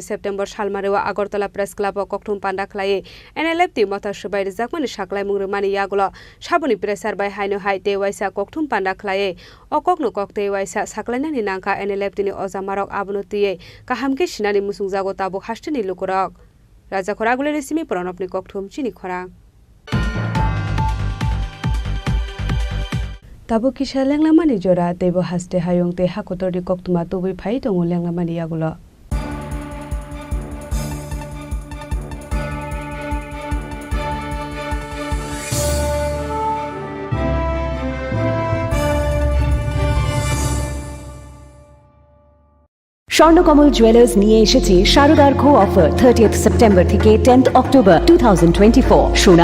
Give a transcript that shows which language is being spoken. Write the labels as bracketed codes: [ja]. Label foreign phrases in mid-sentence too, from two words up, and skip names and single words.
[trk] September salmarewa Agartala Press Club o kokthum panda khlai NLF ti mata subai rijakmani saklai mungrumani yagulo sabuni pressure bai haino hai te waisa kokthum panda khlai o kokno kokte waisa saklainani nangka NLF tini ojamarok abunu tui kahamke sinani musungjago tabo hasteni lukurok Raja Khoragule resimi pranopni kokthum Chini Khorang Tabo kisha lenglamani jora tebo haste hayong te hakotori koktuma tobui phai tongo lenglamani yagulo [bn] স্বর্ণকমল জুয়েলার্স নিয়ে এসেছে শারদার খো অফার 30th সেপ্টেম্বর থেকে 10th অক্টোবর 2024 সোনা